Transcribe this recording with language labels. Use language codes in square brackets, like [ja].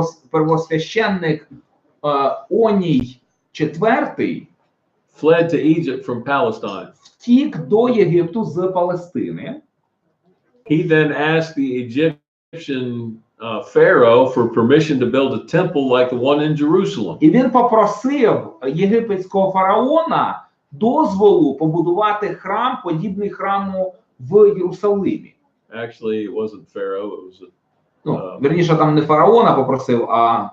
[uk] первосвященник Оній IV [en] fled to Egypt from Palestine. [uk] втік до Єгипту з Палестини. [en] He then asked the Egyptian Pharaoh for permission to build a temple like the one in Jerusalem. [uk] І він попросив єгипетського фараона дозволу побудувати храм, подібний храму в Єрусалимі. [en] Actually, it wasn't Pharaoh, it was [uk] Ну, вірніше, там не фараона попросив, а